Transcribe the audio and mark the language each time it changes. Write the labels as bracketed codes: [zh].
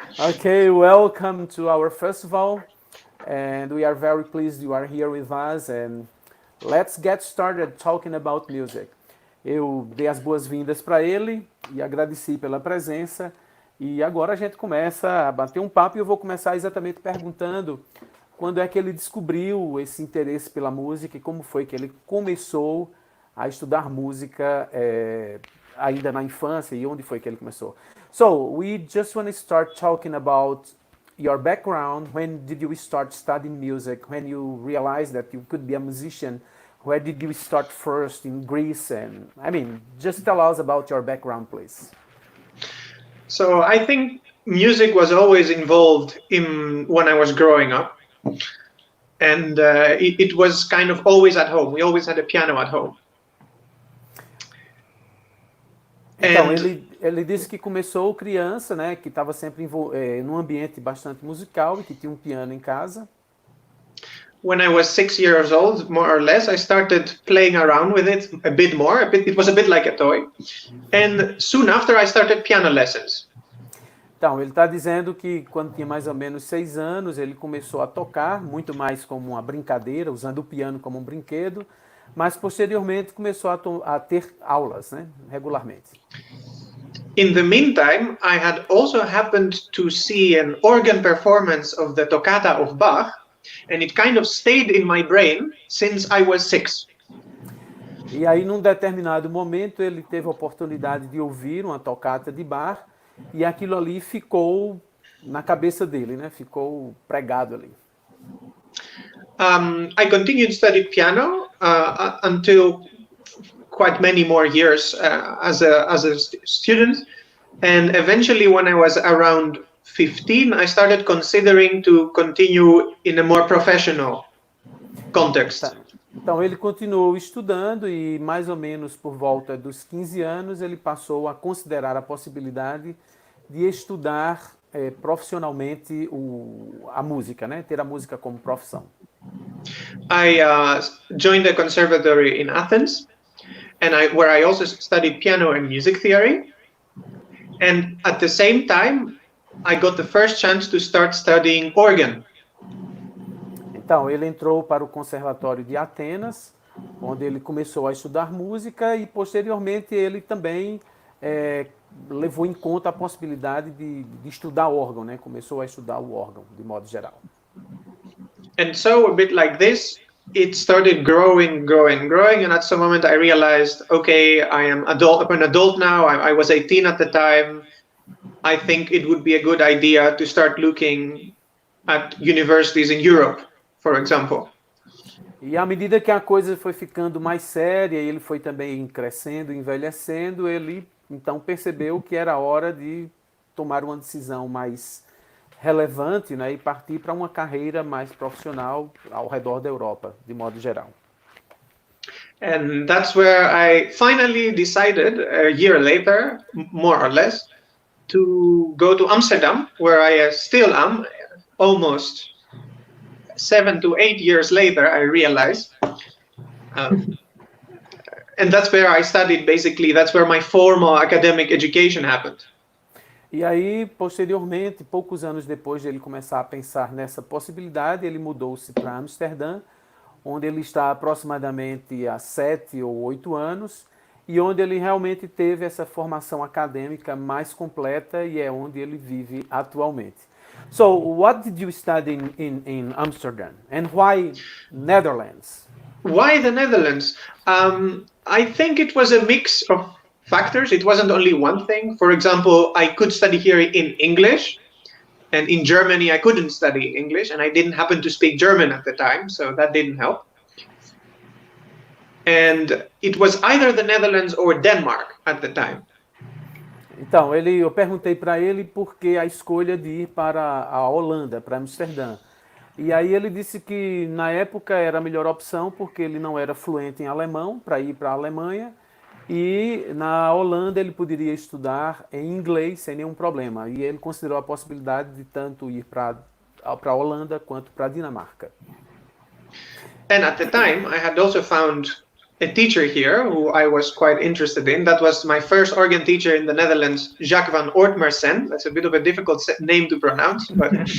[en] Okay, welcome to our festival, and we are very pleased you are here with us, and let's get started talking about music. [pt] Eu dei as boas-vindas para ele e agradeci pela presença, e agora a gente começa a bater um papo, e eu vou começar exatamente perguntando quando é que ele descobriu esse interesse pela música e como foi que ele começou a estudar música ainda na infância e onde foi que ele começou. [en] So, we just want to start talking about your background. When did you start studying music? When you realized that you could be a musician? Where did you start first in Greece? And I mean, just tell us about your background, please. So I think music was always involved in when I was growing up, and it was kind of always at home. We always had a piano at home. [pt] Então, ele disse que começou criança, né, que estava sempre num ambiente bastante musical e que tinha um piano em casa. [en] When I was 6 years old, more or less, I started playing around with it a bit more. It was a bit like a toy. And soon after, I started piano lessons. [pt] Então, ele está dizendo que quando tinha mais ou menos 6 anos, ele começou a tocar, muito mais como uma brincadeira, usando o piano como um brinquedo, mas posteriormente começou a ter aulas, né, regularmente. [en] In the meantime, I had also happened to see an organ performance of the Toccata of Bach, and it kind of stayed in my brain since I was 6. [pt] E aí, num determinado momento, ele teve a oportunidade de ouvir uma tocata de Bach, e aquilo ali ficou na cabeça dele, né? Ficou pregado ali. [en] I continued to study piano until quite many more years as a student, and eventually when I was around 15, I started considering to continue in a more professional context. [pt] Então ele continuou estudando e mais ou menos por volta dos 15 anos ele passou a considerar a possibilidade de estudar profissionalmente a música, né? Ter a música como profissão. [en] I joined the conservatory in Athens, and where I also studied piano and music theory. And at the same time, I got the first chance to start studying organ. [pt] Então, ele entrou para o Conservatório de Atenas, onde ele começou a estudar música e, posteriormente, ele também levou em conta a possibilidade de estudar órgão, né? Começou a estudar o órgão, de modo geral. [en] And so, a bit like this, it started growing, and at some moment I realized, okay, I'm an adult now, I was 18 at the time, I think it would be a good idea to start looking at universities in Europe, for example. [pt] E à medida que a coisa foi ficando mais séria, e ele foi também crescendo, envelhecendo, ele então percebeu que era hora de tomar uma decisão mais relevante, né, e partir para uma carreira mais profissional ao redor da Europa, de modo geral. [en] And that's where I finally decided, a year later, more or less, to go to Amsterdam, where I still am, almost 7 to 8 years later, I realized. And that's where I studied, basically, that's where my formal academic education happened. [pt] E aí, posteriormente, poucos anos depois de ele começar a pensar nessa possibilidade, ele mudou-se para Amsterdã, onde ele está aproximadamente há 7 ou 8 anos, e onde ele realmente teve essa formação acadêmica mais completa e é onde ele vive atualmente. [en] So, what did you study in Amsterdam? And why Netherlands? Why the Netherlands? I think it was a mix of factors. It wasn't only one thing. For example, I could study here in English, and in Germany I couldn't study English, and I didn't happen to speak German at the time, so that didn't help. And it was either the Netherlands or Denmark at the time. [pt] Então, eu perguntei para ele por que a escolha de ir para a Holanda, para Amsterdã. E aí ele disse que na época era a melhor opção porque ele não era fluente em alemão para ir para a Alemanha. E na Holanda ele poderia estudar em inglês sem nenhum problema. E ele considerou a possibilidade de tanto ir para a Holanda quanto para a Dinamarca. [en] And at the time, I had also found a teacher here who I was quite interested in. That was my first organ teacher in the Netherlands, Jacques van Oortmerssen. That's a bit of a difficult name to pronounce, but...